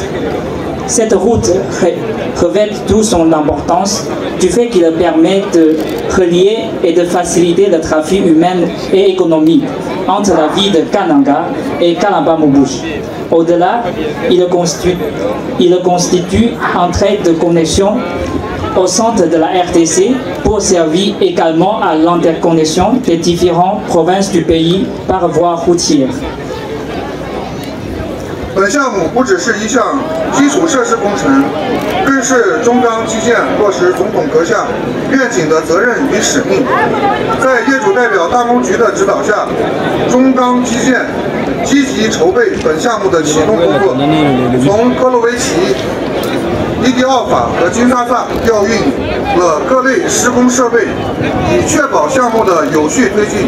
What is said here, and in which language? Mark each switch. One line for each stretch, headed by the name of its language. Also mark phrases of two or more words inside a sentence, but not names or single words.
French: Cette route revêt toute son importance du fait qu'il permet de relier et de faciliter le trafic humain et économique entre la ville de Kananga et Kalambamouche. Au-delà, il constitue un trait de connexion au centre de la RDC pour servir également à l'interconnexion des différentes provinces du pays par voie routière.
Chinese: 本项目不只是一项基础设施工程，更是中钢基建落实总统阁下愿景的责任与使命。在业主代表大工局的指导下，中钢基建积极筹备本项目的启动工作，从科洛维奇、伊迪奥法和金沙萨调运了各类施工设备，以确保项目的有序推进。